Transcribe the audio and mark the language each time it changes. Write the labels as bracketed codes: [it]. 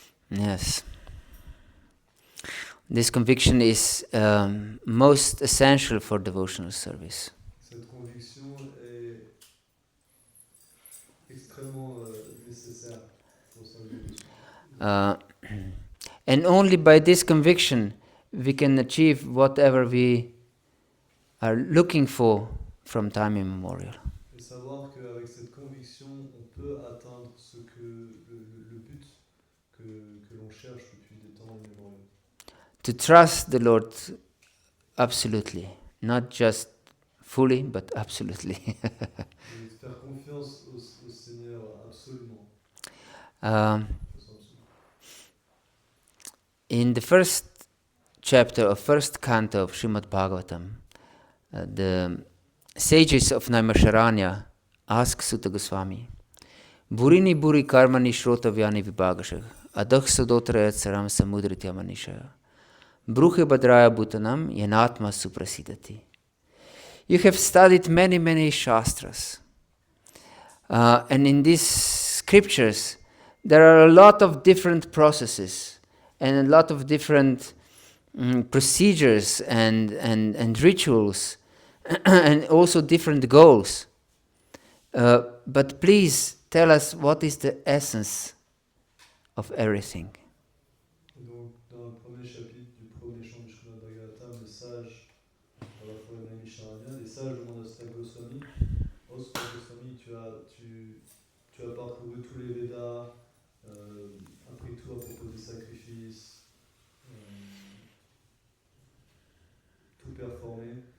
[en] Yes. This conviction is most essential for devotional service. [fr] Cette conviction est extrêmement nécessaire pour servir Dieu. [en] And only by this conviction we can achieve whatever we are looking for from time immemorial. [fr] Et savoir qu'avec cette conviction, on peut atteindre ce que le but que l'on cherche depuis des temps immémoriaux. [en] To trust the Lord absolutely, not just fully, but absolutely. [fr] Et de faire confiance au Seigneur absolument. [en] In the first chapter of first canto of Srimad Bhagavatam, the sages of Naimisharanya ask Sutta Goswami, [sa] Burini buri karmani shrotavyani vibhagashah, adakh sadotrayat saram samudritya manishaya, bruche badraya bhutanam yanatma suprasidati. [en] You have studied many, many shastras. And in these scriptures, there are a lot of different processes and a lot of different procedures and rituals and also different goals. But please tell us what is the essence of everything. [fr] Et donc, dans le premier chapitre du premier chant du Srimad Bhagavatam, les sages dans la forêt Naimisharanya, les sages du monastère Goswami, Goswami, tu as parcouru tous les Védas, appris tout à propos des sacrifices, tout performé.